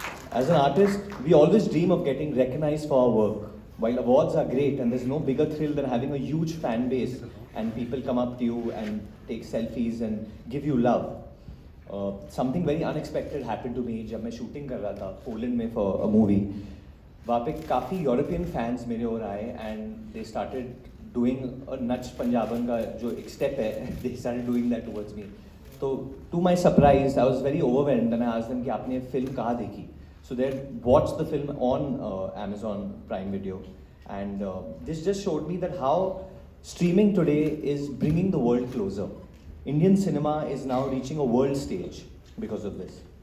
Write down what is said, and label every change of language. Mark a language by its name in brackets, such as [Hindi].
[English] As an artist, we always dream of getting recognized for our work. While awards are great and there's no bigger thrill than having a huge fan base and people come up to you and take selfies and give you love. Something very unexpected happened to me [Hindi] जब मैं shooting कर रहा था Poland में [English] for a movie. [Hindi] वहाँ पे काफ़ी European fans मेरे और आए [English] and they started doing a [Hindi] नच पंजाबन का जो एक step है [English] they started doing that towards me. तो to my surprise I was very overwhelmed and I asked them [Hindi] कि आपने फिल्म कहाँ देखी? [English] So they watched the film on Amazon Prime Video, and this just showed me that how streaming today is bringing the world closer. Indian cinema is now reaching a world stage because of this.